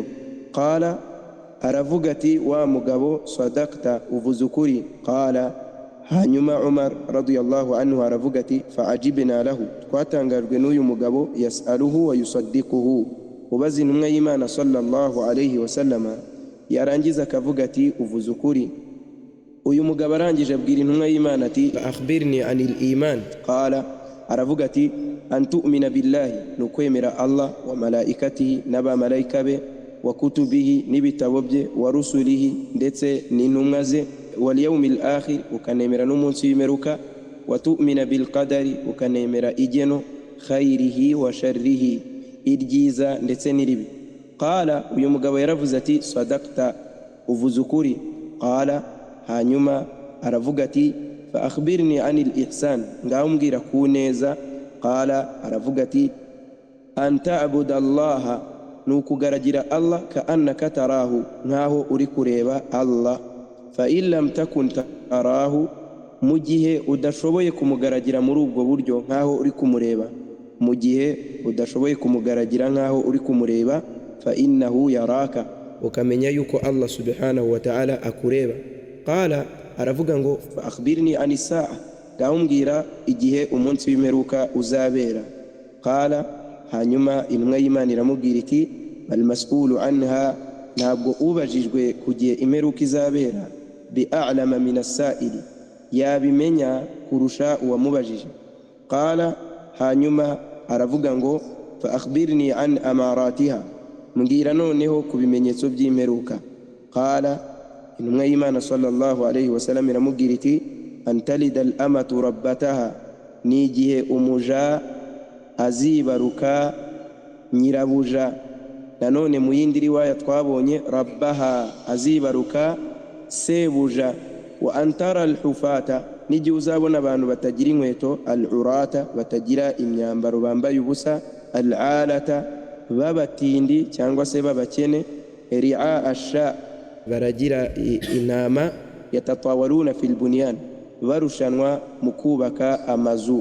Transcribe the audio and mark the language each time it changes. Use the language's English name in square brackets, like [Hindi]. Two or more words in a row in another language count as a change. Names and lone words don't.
[Kinyarwanda] Qala, aravuga ati: wa mugabo, sadaqta, uvuze ukuri. Qala, hanyuma Umar [Arabic] رضي الله عنه [Kinyarwanda] aravuga ati: [Arabic] فعجبنا له, [Kinyarwanda] twatangajwe n'uyu mugabo, [Arabic] يسأله ويصدقه, [Kinyarwanda] ubaza intumwa y'Imana [Arabic] صلى الله عليه وسلم, [Kinyarwanda] yarangiza akavuga ati: uvuze ukuri. uyu mugabo arangije abwira intumwa y'Imana ati: [Arabic] أخبرني عن الإيمان. [Kinyarwanda] Qala, aravuga ati: [Arabic] أن تؤمن بالله, [Kinyarwanda] nukwemera Allah, [Arabic] وملائكته, [Kinyarwanda] n'abamalayika be, [Arabic] وكتبه, [Kinyarwanda] n'ibitabo bye, [Arabic] ورسله, [Kinyarwanda] ndetse n'intumwa ze, [Arabic] واليوم الآخر, [Kinyarwanda] ukanemera n'umunsi w'imperuka, [Arabic] وتؤمن بالقدر, [Kinyarwanda] ukanemera igeno, [Arabic] خيره وشره, [Kinyarwanda] iryiza ndetse n'iribi. Qala, uyu mugabo yaravuze ati: sadaqta, uvuze ukuri. Qala, hanyuma aravuga ati: [Arabic] فأخبرني عن الإحسان, [Kinyarwanda] ngaho mbwira ku neza. Qala, aravuga ati: [Arabic] أن تعبد الله, [Kinyarwanda] nukugaragira Allah, [Arabic] كأنك تراه, [Kinyarwanda] nkaho uri kureba Allah. [Arabic] فإن لم تكن تراه, [Kinyarwanda] mu gihe udashoboye kumugaragira muri ubwo buryo nkaho uri kumureba, mu gihe udashoboye kumugaragira nkaho uri kumureba, [Arabic] فإنه يراك, [Kinyarwanda] ukamenya yuko Allah [Arabic] سبحانه وتعالى [Kinyarwanda] akureba. Qala, aravuga ngo: [Arabic] فأخبرني عن الساعة, [Kinyarwanda] ngaho mbwira igihe umunsi w'imperuka uzabera. Qala, hanyuma intumwa y'Imana iramubwira iti: [Arabic] بل مسؤول عنها, [Kinyarwanda] ntabwo ubajijwe ku gihe imperuka izabera, [Arabic] بأعلم من السائل, [Kinyarwanda] yabimenya kurusha uwamubajije. Qala, hanyuma aravuga ngo: [Arabic] فأخبرني عن أماراتها, [Kinyarwanda] mbwira noneho ku bimenyetso by'imperuka. Qala, intumwa y'Imana [Arabic] صلى الله عليه وسلم [Kinyarwanda] iramubwira iti [Arabic] أن تلد الأمة ربتها, [Kinyarwanda] ni igihe umuja azibaruka nyirabuja. Nanone mu yindi riwaya twabonye rabbaha, azibaruka sebuja. [Arabic] وأن ترى الحفاة, [Kinyarwanda] n'igihe uzabona abantu batagira inkweto, al-urata, batagira imyambaro bambaye ubusa, al-alata, babatindi cyangwa se babakene, [Arabic] رعاء الشاء, [Kinyarwanda] baragira intama, [Arabic] يتطاولون في البنيان, [Kinyarwanda] barushanwa mu kubaka amazu.